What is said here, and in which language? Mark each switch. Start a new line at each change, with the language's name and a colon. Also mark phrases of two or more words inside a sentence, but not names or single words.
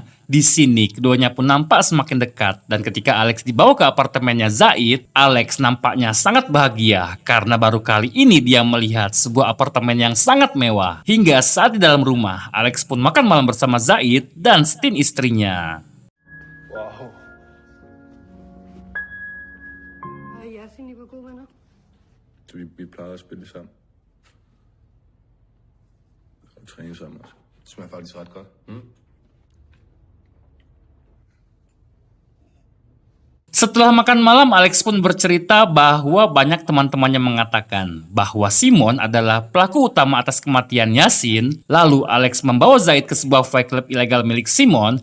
Indonesian: Di sini keduanya pun nampak semakin dekat dan ketika Alex dibawa ke apartemennya Zaid, Alex nampaknya sangat bahagia karena baru kali ini dia melihat sebuah apartemen yang sangat mewah. Hingga saat di dalam rumah, Alex pun makan malam bersama Zaid dan Stin istrinya. Wow.
Danish: venner? Så vi plejede at spille sammen. Og træne sammen også. Det smager faktisk ret godt.
Indonesian: Setelah makan malam, Alex pun bercerita bahwa banyak teman-temannya mengatakan bahwa Simon adalah pelaku utama atas kematian Yasin. Lalu Alex membawa Zaid ke sebuah
English: fight club
Indonesian: ilegal milik Simon.